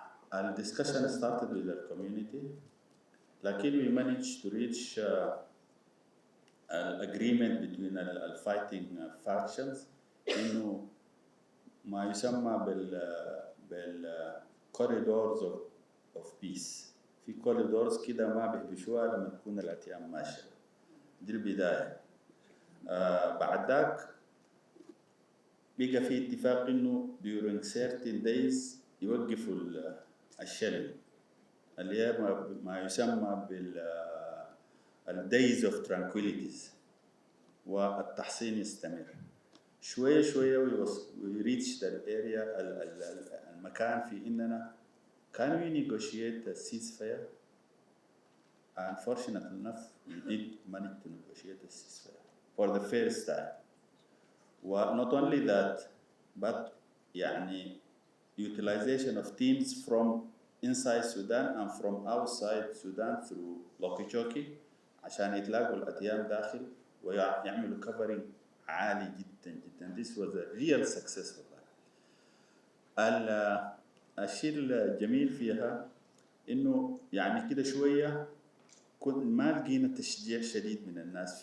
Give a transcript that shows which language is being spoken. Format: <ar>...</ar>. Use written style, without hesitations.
<en>And discussion started with the community,</en> <ar>لكن</ar> <en>we managed to reach an agreement between the fighting factions</en> <ar>إنه ما يسمى بال</ar> <en>corridors of peace.</en> <ar>في</ar> <en>corridors</en> <ar>كده ما بيهبشوها لما تكون الأتيام ماشية. دي البداية. بعد ذاك بقى في اتفاق إنه</ar> <en>during certain days</en> <ar>يوقفوا الشلل اللي هي ما يسمى بال</ar> <en>days of tranquilities</en> <ar>والتحصين يستمر. شوية شوية</ar> <en>we reached the area</en> <ar>المكان في إننا</ar> <en>can we negotiate a ceasefire? Unfortunately enough, we did manage to negotiate a ceasefire for the first time. Well, not only that, but</en> <ar>يعني</ar> <en>utilization of teams from inside Sudan and from outside Sudan through Lokichoki</en> <ar>عشان يتلاقوا الأتيام داخل ويعملوا</ar> <en>covering</en> <ar>عالي جدا جدا.</ar> <en>This was a real success</en> <ar>والله. الشيء الجميل فيها إنه يعني كده شوية ما لقينا تشجيع شديد من الناس.</ar>